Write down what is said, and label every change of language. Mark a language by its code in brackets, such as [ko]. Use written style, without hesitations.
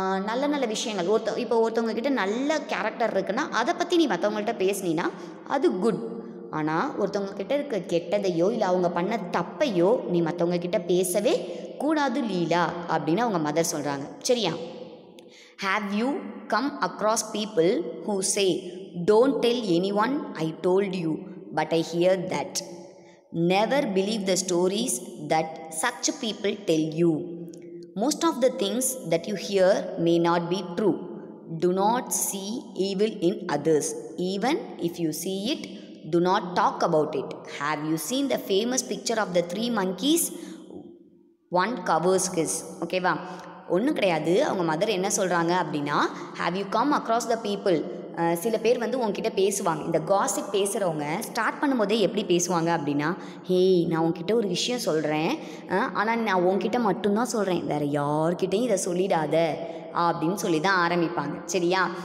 [ta] நல்ல நல்ல விஷயங்கள் இப்போ ஒருத்தவங்கக்கிட்ட நல்ல கேரக்டர் இருக்குன்னா அதை பற்றி நீ மற்றவங்கள்ட்ட பேசுனீன்னா அது குட். ஆனால் ஒருத்தவங்கக்கிட்ட இருக்க கெட்டதையோ இல்லை அவங்க பண்ண தப்பையோ நீ மற்றவங்கக்கிட்ட பேசவே கூடாது லீலா அப்படின்னு அவங்க மதர் சொல்கிறாங்க. சரியா? [en] Have you come across people who say, don't tell anyone I told you, but I hear that. Never believe the stories that such people tell you. Most of the things that you hear may not be true. Do not see evil in others. Even if you see it, do not talk about it. Have you seen the famous picture of the 3 monkeys? One covers his. [ta] ஓகேவா? ஒன்றும் கிடையாது. அவங்க mother என்ன சொல்கிறாங்க அப்படின்னா, [en] Have you come across the people. [ta] சில பேர் வந்து உங்ககிட்ட பேசுவாங்க. இந்த காசிப் பேசுகிறவங்க ஸ்டார்ட் பண்ணும்போதே எப்படி பேசுவாங்க அப்படின்னா, ஹேய் நான் உங்ககிட்ட ஒரு விஷயம் சொல்கிறேன், ஆனால் நான் உங்ககிட்ட மட்டும்தான் சொல்கிறேன், வேறு யார்கிட்டையும் இதை சொல்லிடாத அப்படின்னு சொல்லி தான் ஆரம்பிப்பாங்க. சரியா?